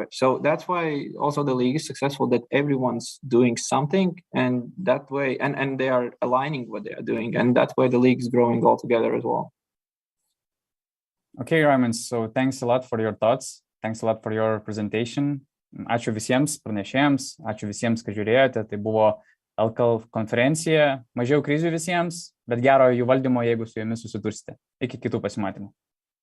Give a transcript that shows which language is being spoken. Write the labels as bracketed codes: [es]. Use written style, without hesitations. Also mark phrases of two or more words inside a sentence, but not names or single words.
[en] So that's why also the league is successful, that everyone's doing something, and that way, and they are aligning what they are doing, and that's why the league is growing all together as well. Okay, Raimund, so thanks a lot for your thoughts. Thanks a lot for your presentation. [lt] Ačiū visiems pranešėjams, ačiū visiems, kad žiūrėjote. Tai buvo LKL konferencija. Mažiau krizių visiems, bet gero jų valdymo, jeigu su jomis susidursite. Iki kitų pasimatymų.